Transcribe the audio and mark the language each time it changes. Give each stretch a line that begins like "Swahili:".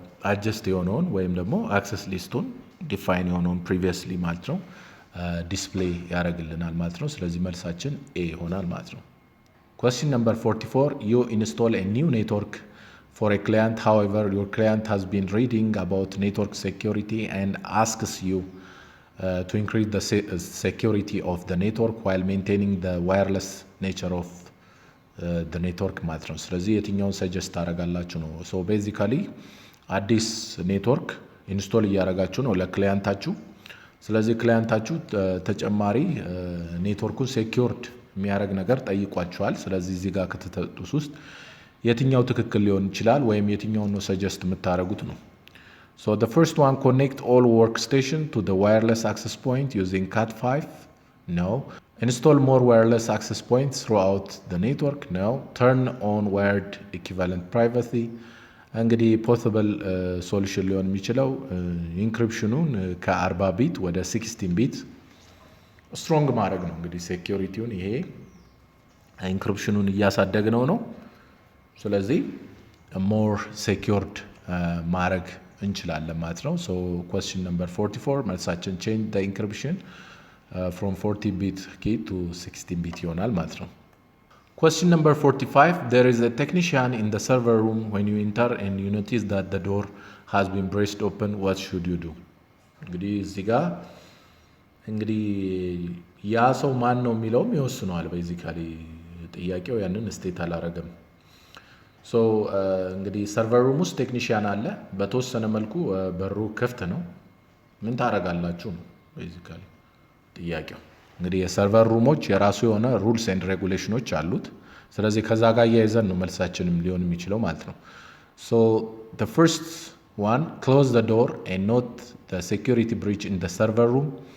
Amharic: አጀስት የሆነውን ወይም ደግሞ አክሰስ ሊስቱን ዲፋይን የሆነውን ፕሪቪየስሊ ማለት ነው ዲስፕሌይ ያደርግልናል ማለት ነው። ስለዚህ መልሳችን ኤ ይሆናል ማለት ነው።
English: Question number 44, you install a new network for a client. However, your client has been reading about network security and asks you to increase the security of the network while maintaining the wireless nature of
Amharic: the network ማለት ነው። ስለዚህ የትኛውን ሰጀስት ታደርጋላችሁ ነው። ሶ ቤዚካሊ አዲስ ኔትወርክ ኢንስቶል እያደረጋችሁ ነው ለክላይንታችሁ። ስለዚህ ክላይንታችሁ ተጨማሪ ኔትወርኩን ሴኪዩርድ የሚያደርግ ነገር ጠይቋቸዋል። ስለዚህ እዚህ ጋር ከተሰጡት ውስጥ የትኛው ትክክል ሊሆን ይችላል ወይም የትኛውን ነው ሰጀስት የምታደርጉት ነው።
English: So the first one, connect all workstation to the wireless access point using Cat5. No. Install more wireless access points throughout the network. No. Turn on wired equivalent privacy.
Amharic: እንግዲህ ፖሲብል ሶሉሽን ሊሆን የሚችለው ኢንክሪፕሽኑን ከ40 ቢት ወደ 16 ቢት ስትሮንግ ማድረግ ነው። እንግዲህ ሴኪዩሪቲውን ይሄ ኢንክሪፕሽኑን እያሳደግነው ነው። ስለዚህ ሞር ሴኪዩርድ ማድረግ እንችላለን ማለት ነው። ሶ question number 44 መልሳችን
English: change the encryption from 40 bit key to 16 bit
Amharic: ይሆናል ማለት ነው።
English: Question number 45, there is a technician in the server room. When you enter and you notice that the door has been braced open, what should you do?
Amharic: እንግዲህ እዚህ ጋር እንግዲህ ያ ሰው ማን ነው የሚለውም ይወስነዋል። ቤዚካሊ ጥያቄው ያንን ስቴት አላረገም። ሶ እንግዲህ ሰርቨር ሩም ውስጥ ቴክኒሽያን አለ። በተወሰነ መልኩ በሩ ክፍት ነው። ምን ታረጋላችሁ ነው ቤዚካሊ ጥያቄው። እንግዲህ የሰርቨር ሩሞች የራሱ የሆነ ሩልስ ኤንድ ሬጉሌሽኖች አሉት። ስለዚህ ከዛ ጋር እያይዘን ነው መልሳችንም ሊሆን የሚችለው ማለት ነው። ሶ
English: the first one, close the door and note the security breach in the server room.